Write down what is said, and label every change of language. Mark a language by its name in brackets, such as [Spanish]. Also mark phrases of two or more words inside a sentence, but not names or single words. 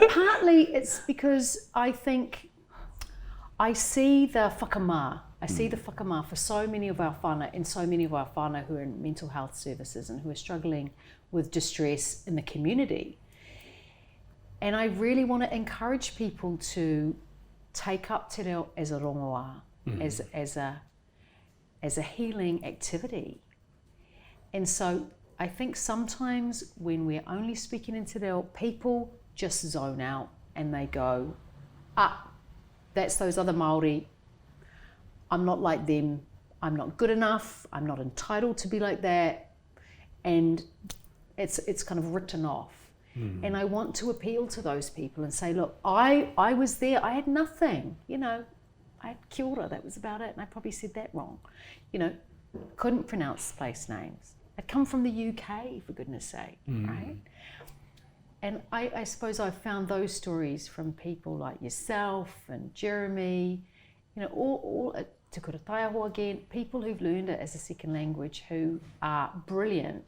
[English] Partly it's because I think I see the whakamā. I see the whakamā for so many of our whānau and so many of our whānau who are in mental health services and who are struggling with distress in the community. And I really want to encourage people to take up [Māori] te reo [English] as a rongoā, as a healing activity. And so I think sometimes when we're only speaking in [Māori] te reo, [English] people just zone out and they go, that's those other Māori, I'm not like them, I'm not good enough, I'm not entitled to be like that, and it's kind of written off. And I want to appeal to those people and say, look, I was there, I had nothing, I had [Māori] kia ora, [English] that was about it, and I probably said that wrong. Couldn't pronounce place names. I'd come from the UK, for goodness sake, right? And I suppose I've found those stories from people like yourself and Jeremy, all Te Kura Taiaho again, people who've learned it as a second language who are brilliant.